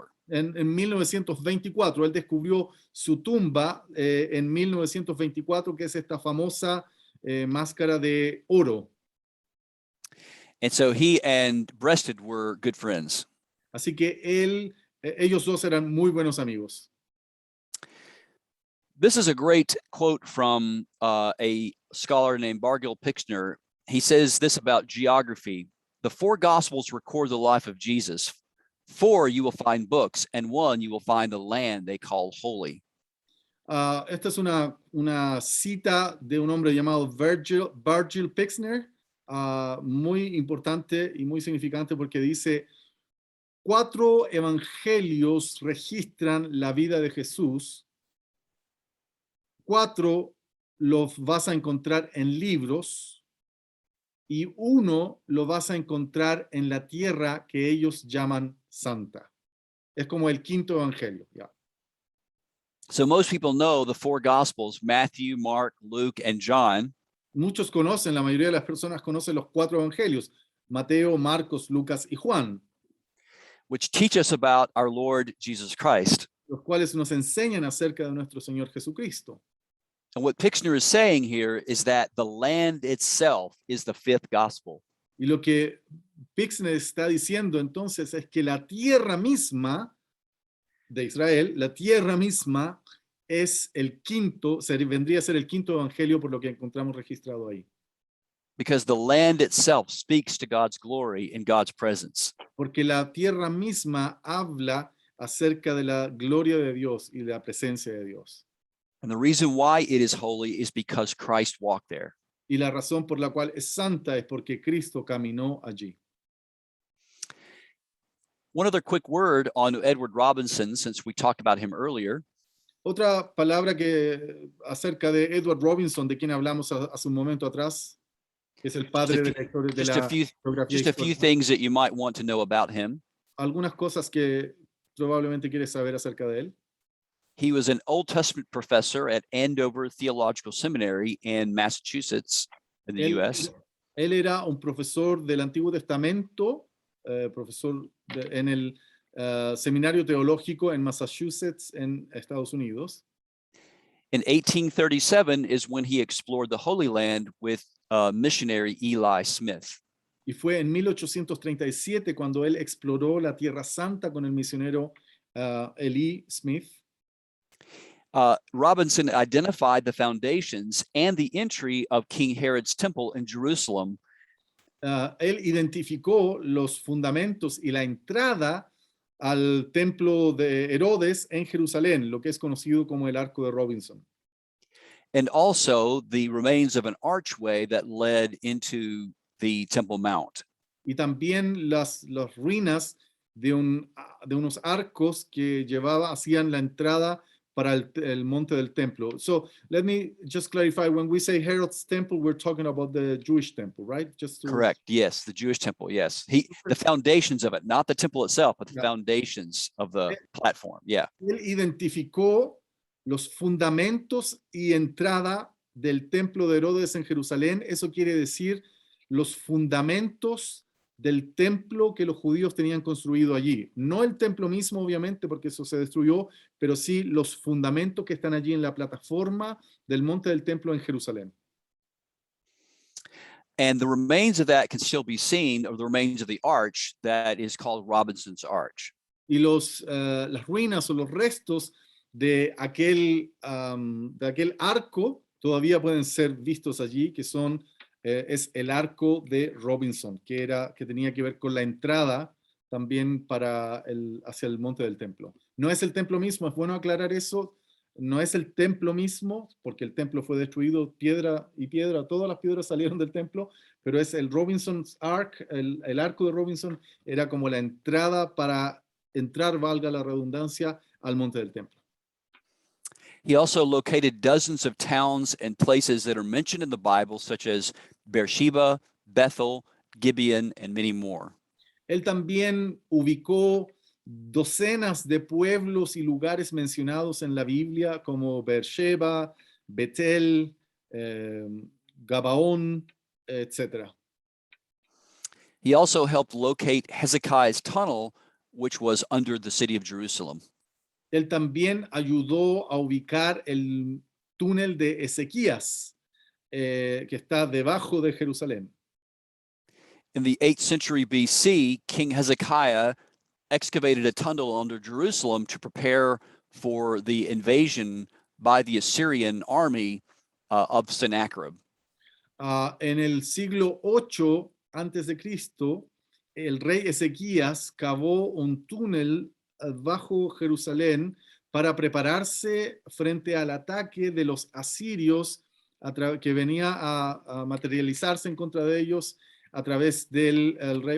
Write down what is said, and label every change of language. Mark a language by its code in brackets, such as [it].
[es] En 1924, él descubrió su tumba en 1924, que es esta famosa máscara de oro. [en] And so he and Breasted were good friends. [es] Así que ellos dos eran muy buenos amigos. [en] This is a great quote from a scholar named Bargil Pixner. He says this about geography. The 4 Gospels record the life of Jesus. 4 you will find books, and 1 you will find the land they call holy. [es] Esta es una cita de un hombre llamado Bargil Pixner, muy importante y muy significante porque dice: 4 evangelios registran la vida de Jesús, 4 los vas a encontrar en libros y 1 lo vas a encontrar en la tierra que ellos llaman santa. Es como el 5.º evangelio. Yeah. [en] So most people know the 4 Gospels, Matthew, Mark, Luke, and John. [es] Muchos conocen, la mayoría de las personas conocen los 4 evangelios, Mateo, Marcos, Lucas y Juan, [en] which teach us about our Lord Jesus Christ. [es] los cuales nos enseñan acerca de nuestro Señor Jesucristo. [en] And what Pixner is saying here is that the land itself is the 5th Gospel. [es] Y lo que Pixner está diciendo entonces es que la tierra misma de Israel, la tierra misma es vendría a ser el 5.º evangelio por lo que encontramos registrado ahí. [en] Because the land itself speaks to God's glory and God's presence. [es] Porque la tierra misma habla acerca de la gloria de Dios y de la presencia de Dios. [en] And the reason why it is holy is because Christ walked there. [es] Y la razón por la cual es santa es porque Cristo caminó allí. [en] One other quick word on Edward Robinson, since we talked about him earlier. [es] Otra palabra que acerca de Edward Robinson, de quien hablamos hace un momento atrás, que es el padre de la historia de la geografía [en] Just a few things that you might want to know about him. [es] Algunas cosas que probablemente quieres saber acerca de él. [en] He was an Old Testament professor at Andover Theological Seminary in Massachusetts, in the U.S. [es] Él era un profesor del Antiguo Testamento, en el Seminario Teológico en Massachusetts, en Estados Unidos. [en] In 1837 is when he explored the Holy Land with missionary Eli Smith. [es] Y fue en 1837 cuando él exploró la Tierra Santa con el misionero Eli Smith. [en] Robinson identified the foundations and the entry of King Herod's temple in Jerusalem. [es] Él identificó los fundamentos y la entrada al templo de Herodes en Jerusalén, lo que es conocido como el Arco de Robinson. [en] And also the remains of an archway that led into the Temple Mount. [es] Y también las ruinas de unos arcos que hacían la entrada para el monte del templo. [en] So let me just clarify, when we say Herod's temple, we're talking about the Jewish temple, right? Correct, yes, the Jewish temple, yes. The foundations of it, not the temple itself, but the foundations of the platform, yeah. [es] Él identificó los fundamentos y entrada del templo de Herodes en Jerusalén. Eso quiere decir los fundamentos del templo que los judíos tenían construido allí. No el templo mismo, obviamente, porque eso se destruyó, pero sí los fundamentos que están allí en la plataforma del monte del templo en Jerusalén. [en] And the remains of that can still be seen, or the remains of the arch that is called Robinson's Arch. [es] Y las ruinas o los restos de aquel arco todavía pueden ser vistos allí, que es el arco de Robinson, que tenía que ver con la entrada también hacia el monte del templo. No es el templo mismo, es bueno aclarar eso, no es el templo mismo, porque el templo fue destruido, piedra y piedra, todas las piedras salieron del templo, pero es el Robinson's Ark, el arco de Robinson era como la entrada para entrar, valga la redundancia, al monte del templo. [en] He also located dozens of towns and places that are mentioned in the Bible, such as Beersheba, Bethel, Gibeon, and many more. [es] Él también ubicó docenas de pueblos y lugares mencionados en la Biblia, como Beersheba, Betel, Gabaón, etc. [en] He also helped locate Hezekiah's tunnel, which was under the city of Jerusalem. [es] Él también ayudó a ubicar el túnel de Ezequías, que está debajo de Jerusalén. [en] In the 8th century BC, King Hezekiah excavated a tunnel under Jerusalem to prepare for the invasion by the Assyrian army of Sennacherib. [es] En el siglo 8 antes de Cristo, el rey Ezequías cavó un túnel bajo Jerusalén para prepararse frente al ataque de los asirios que venía a materializarse en contra de ellos a través del rey.